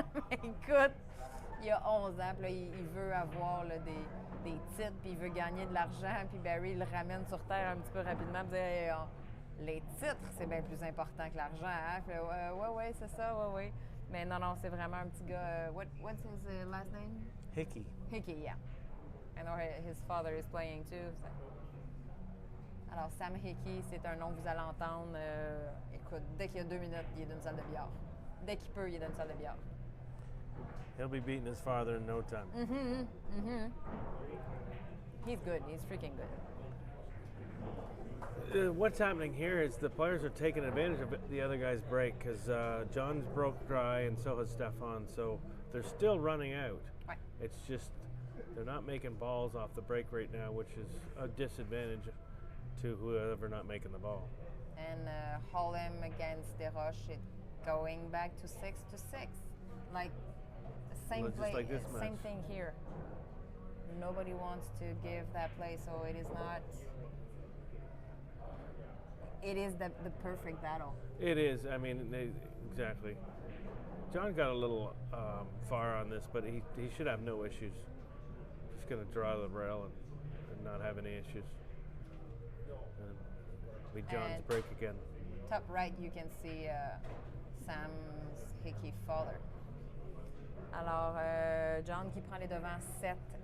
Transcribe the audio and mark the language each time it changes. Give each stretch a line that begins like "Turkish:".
French: Écoute, il a 11 ans, puis là, il veut avoir là, des titres, puis il veut gagner de l'argent. Puis Barry le ramène sur terre un petit peu rapidement, puis dit les titres, c'est bien plus important que l'argent. Hein? Puis là, ouais, c'est ça, ouais. Mais non, c'est vraiment un petit gars.
English: What's his last name? Hickey. Hickey, yeah. I know his father is playing too. So.
French: Alors, Sam Hickey, c'est un nom que vous allez entendre. Écoute, dès qu'il y a 2 minutes, il est dans une salle de billard. Dès qu'il peut, il est dans une salle de billard.
English: He'll be beating his father in no time. He's good. He's freaking good. What's happening here is the players are taking advantage of the other guy's break because John's broke dry and so has Stefan, so they're still running out.
French: Ouais.
English: It's just they're not making balls off the break right now, which is a disadvantage to whoever not making the ball. And Holm against Desroches, it going back to 6-6. Like, same Well, just play, like this same match. thing here. Nobody wants to give that play, so it is not. It is the perfect battle. It is. I mean, exactly. John got a little far on this, but he should have no issues. Just going to draw the rail and not have any issues. And be John's And break again. Top right, you can see Sam's Hickey father.
French: Alors, John qui prend les devants 7-6.